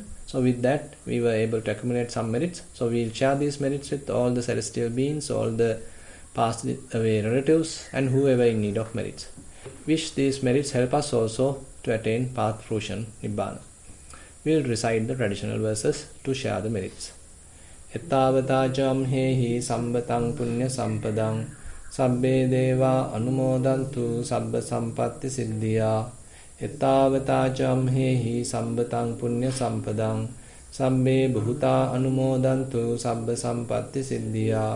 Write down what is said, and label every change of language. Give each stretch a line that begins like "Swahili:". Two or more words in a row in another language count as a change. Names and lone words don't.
English: So with that we were able to accumulate some merits. So we will share these merits with all the celestial beings, all the passed away relatives, and whoever in need of merits. Wish these merits help us also to attain path fruition, Nibbana. We will recite the traditional verses to share the merits.
Pali: Ettavatajam hehi sambatang punya sampadang sabbe deva anumodantu sabba sampatti siddhya. Ettavatajam hehi sambatang punya sampadang sabbe bhuta anumodantu sabba sampatti siddhya.